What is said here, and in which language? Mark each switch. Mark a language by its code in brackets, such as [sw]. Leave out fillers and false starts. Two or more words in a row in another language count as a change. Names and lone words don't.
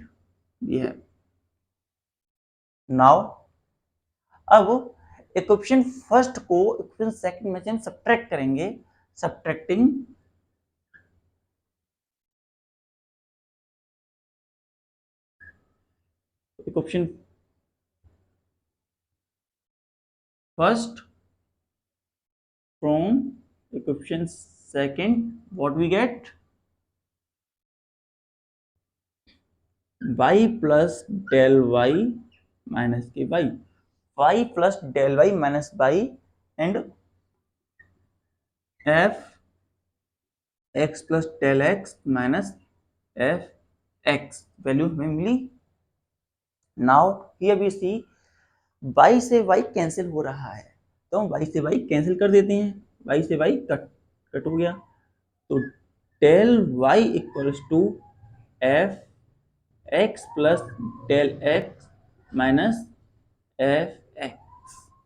[hi] ये है नाउ। अब [en] equation first [hi] को [en] equation second [hi] में से हम सब्ट्रैक्ट करेंगे। [en] subtracting equation first from equation second, what we get? Y plus del y minus के y plus del y minus y and f x plus del x minus f x वैल्यू [hi] हमें मिली। [en] now here we see [hi] y से y कैंसिल हो रहा है तो हम y से y कैंसिल कर देते हैं, y से y कट हो गया। [en] तो del y equals to f x plus del x minus f x।